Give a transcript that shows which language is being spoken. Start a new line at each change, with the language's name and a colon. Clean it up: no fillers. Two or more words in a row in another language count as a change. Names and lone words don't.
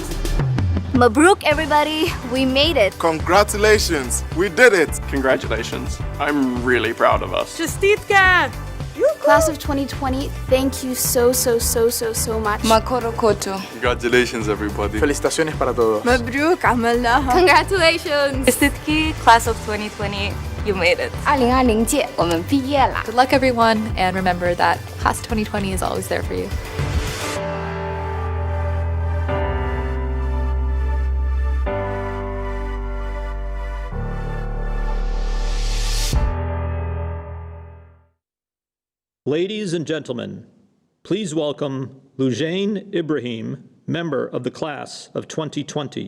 English: Mabruk, everybody, we made it. Congratulations, we did it. Congratulations. I'm really proud of us. Justitka! Class of 2020, thank you so much. Makoro koto. Congratulations, everybody.
Spanish: Felicitaciones para todos.
Arabic: Mabruk, عملناها.
English: Congratulations. Justitka, Class of 2020, you made it.
Chinese: 2020届我们毕业啦。
English: Good luck, everyone, and remember that Class 2020 is always there for you. Ladies and gentlemen, please welcome Lujain Ibrahim, member of the class of 2020.